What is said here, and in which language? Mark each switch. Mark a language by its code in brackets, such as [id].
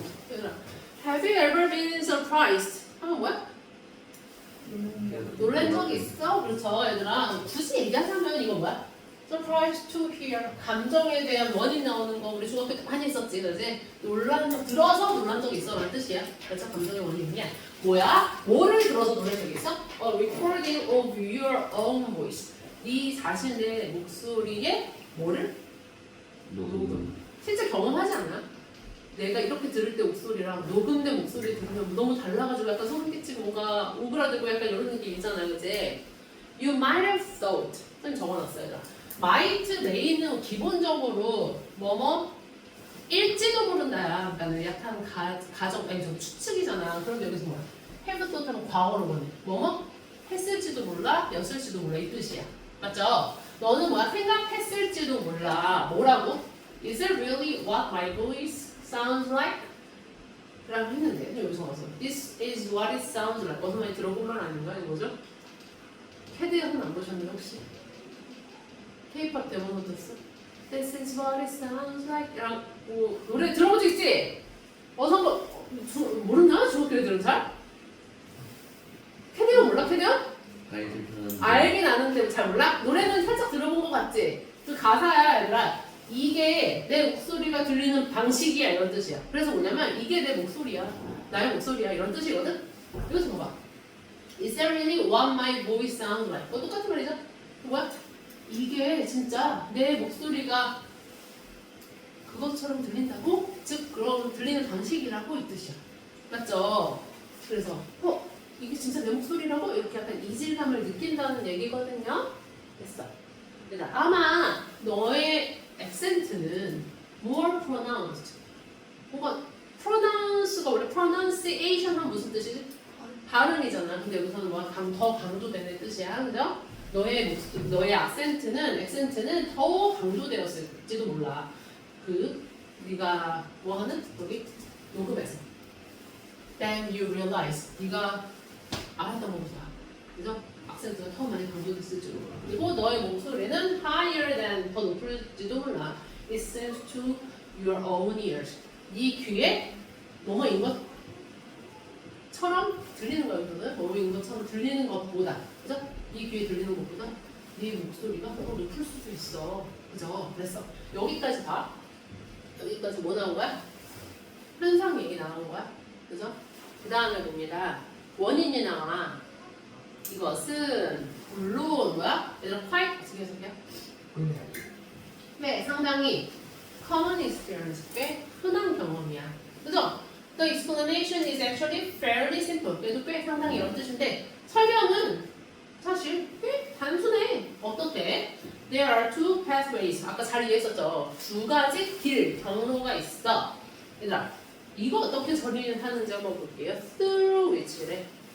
[ko] 얘들아, [en] Have you ever been surprised? [ko] 하면 뭐야? 놀란 적이 있어? 그렇죠, 얘들아. 굳이 얘기하자면 이거 뭐야? [en] Surprised to hear. [ko] 감정에 대한 원인 나오는 거 우리 중학교 때 많이 했었지, 그지? 놀란 적, 들어서 놀란 적이 있어 라는 뜻이야. 그래서 감정의 원인이냐? 뭐야? 뭐를 들어서 놀란 적이 있어? [en] A recording of your own voice. [ko] 네 자신의 목소리에 뭐를? 녹음. 실제 경험하지 않아? 내가 이렇게 들을 때 목소리랑 녹음된 목소리 들으면 너무 달라가지고 약간 소름 끼치고 뭔가 오그라들고 약간 이런 느낌 있잖아요, 그치? [en] You might have thought. [ko] 선생님 적어놨어요, 얘들아. might, may는 기본적으로 뭐뭐 일지도 모른다야. 그러니까 약간 가정, 아니 저 추측이잖아. 그럼 여기서 뭐야? have thought 하면 과거로 보내. 뭐뭐 했을지도 몰라, 였을지도 몰라 이 뜻이야. 맞죠? 너는 뭐야? 생각했을지도 몰라. 뭐라고? [en] Is it really what my voice sounds like? [ko] 라고 했는데 여기서 와서 [en] This is what it sounds like. [ko] 어서 많이 들어본 말 아닌가? 이거죠? 캐드에서는 안 보셨나요 혹시? K-pop 데모도 듣어? [en] This is what it sounds like. [ko] 라고 노래 들어본 적 있지? 어서 한번 모르나? 중학교 애들은 잘? 캐드가 몰라 캐드야? 알긴 아는데 잘 몰라? 노래는 살짝 들어본 것 같지? 그 가사야 얘들아. 이게 내 목소리가 들리는 방식이야 이런 뜻이야. 그래서 뭐냐면 이게 내 목소리야. 나의 목소리야 이런 뜻이거든? 이거 봐봐. [en] Is that really what my voice sounds like? [ko] 똑같은 말이죠? 뭐야? 이게 진짜 내 목소리가 그것처럼 들린다고? 즉 그런 들리는 방식이라고 이 뜻이야. 맞죠? 그래서 이게 진짜 내 목소리라고? 이렇게 약간 이질감을 느낀다는 얘기거든요. 됐어. 아마 너의 액센트는 [en] more pronounced. [ko] 뭔가 pronounce가 원래 pronunciation 하면 무슨 뜻이지? 발음이잖아. 근데 여기서는 뭐 더 강조되는 뜻이야. 그죠? 너의 액센트는 더 강조되었을지도 몰라. 네가 뭐 하는? 여기 녹음해서. [en] Then you realize. [ko] 네가 알았던 것보다. 그죠? 악센트가 더 많이 강조됐을지도 몰라. 그리고 너의 목소리는 [en] higher than [ko] 더 높을지도 몰라. [en] It seems to your own ears. [ko] 네 귀에 뭐뭐인 것처럼 들리는 거야. 이거는 뭐뭐인 것처럼 들리는 것보다, 그죠? 네 귀에 들리는 것보다 네 목소리가 더 높을 수도 있어. 그죠? 그랬어. 여기까지 봐. 여기까지 뭐 나온 거야? 현상 얘기 나온 거야. 그죠? 그 다음에 봅니다. 원인이 나와. 이것은 물론 뭐야? 얘들아 quite 어떻게 해석해요? 네, 상당히 [en] common experience, [ko] 꽤 흔한 경험이야. 그죠? [en] The explanation is actually fairly simple. [ko] 그래도 꽤 상당히 이런 뜻인데 설명은 사실 꽤 단순해. 어떻게? [en] There are two pathways. [ko] 아까 잘 이해했었죠? 두 가지 길, 경로가 있어. 얘들아, 이거 어떻게 처리하는지 한번 볼게요. [en] Through which [ko] 래.